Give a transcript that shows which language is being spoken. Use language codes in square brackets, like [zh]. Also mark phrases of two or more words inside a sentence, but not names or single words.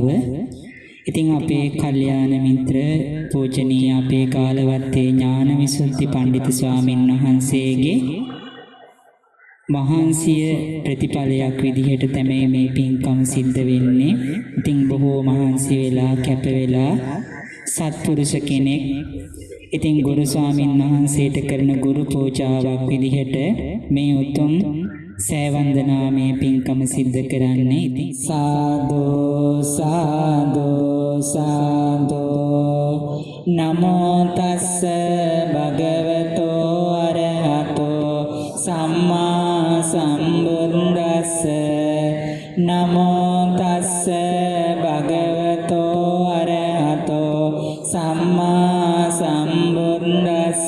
[si] ඉතින් අපේ කල්යාණ මිත්‍ර පූජනීය අපේ කාලවත්තේ ඥානවිසුද්ධි පඬිතු ස්වාමින් වහන්සේගේ මහන්සිය ප්‍රතිඵලයක් විදිහට තමයි මේ පින්කම් සිද්ධ වෙන්නේ. ඉතින් බොහෝ මහන්සි වෙලා කැප වෙලා සත්පුරුෂ කෙනෙක්. ඉතින් ගුරු ස්වාමීන් වහන්සේට කරන ගුරු පූජාවක් විදිහට මේ උතුම් සෑ වන්දනාමය පින්කම සිද්ධ කරන්නේ. [pi] ඉතින් සාදු සාදු සාදු නමෝ තස්ස භගවතෝ අරහතෝ සම්මා සම්බුද්දස්ස. නමෝ තස්ස භගවතෝ අරහතෝ සම්මා සම්බුද්දස්ස.